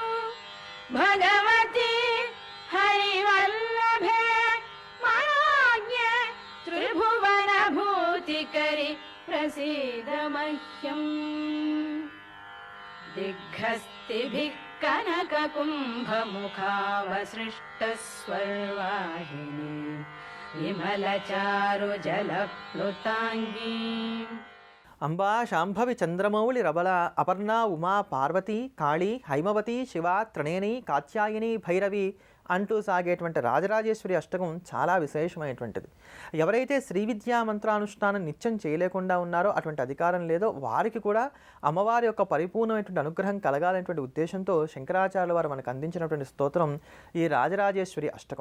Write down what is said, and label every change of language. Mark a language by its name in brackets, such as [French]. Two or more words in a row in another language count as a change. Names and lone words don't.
[Sanskrit] भगवति हरिवल्लभे मनोज्ञे त्रिभुवनभूतिकरि प्रसीद मह्यम् दिग्हस्तिभिः कनककुम्भमुखावसृष्टस्वर्वाहिनी विमलचारुजलप्लुताङ्गी [Telugu] అంబా శాంభవి చంద్రమౌళి రబల అపర్ణ ఉమా పార్వతి కాళీ హైమవతి శివ త్రినేని కాత్యాయని భైరవి అంటూ సాగేటువంటి రాజరాజేశ్వరి అష్టకం చాలా విశేషమైనటువంటిది. ఎవరైతే శ్రీ విద్యా మంత్రానుష్ఠానం నిత్యం చేయలేకుండా ఉన్నారో, అటువంటి అధికారం లేదో వారికి కూడా అమ్మవారి యొక్క పరిపూర్ణమైనటువంటి అనుగ్రహం కలగాలనేటువంటి ఉద్దేశంతో శంకరాచార్యుల వారు మనకు అందించినటువంటి స్తోత్రం ఈ రాజరాజేశ్వరి అష్టకం.